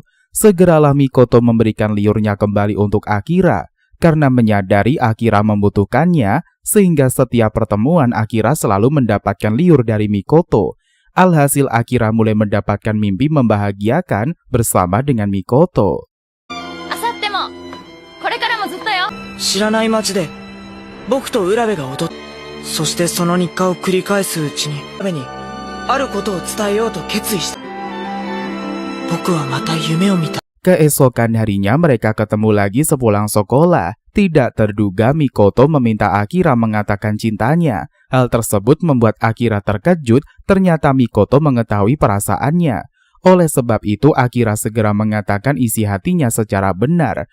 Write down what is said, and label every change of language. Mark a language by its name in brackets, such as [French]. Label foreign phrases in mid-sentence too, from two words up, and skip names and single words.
[Indonesian] Segeralah Mikoto memberikan liurnya kembali untuk Akira, karena menyadari Akira membutuhkannya, sehingga setiap pertemuan Akira selalu mendapatkan liur dari Mikoto. Alhasil Akira mulai mendapatkan mimpi membahagiakan bersama dengan Mikoto. [Japanese] あさってもこれからもずっとよ。知らない街で僕と浦部が踊っ、そしてその日課を繰り返すうちに浦部にあることを伝えようと決意した。僕はまた夢を見た。 [Indonesian] Keesokan harinya mereka ketemu lagi sepulang sekolah. Tidak terduga Mikoto meminta Akira mengatakan cintanya. Hal tersebut membuat Akira terkejut, ternyata Mikoto mengetahui perasaannya. Oleh sebab itu Akira segera mengatakan isi hatinya secara benar.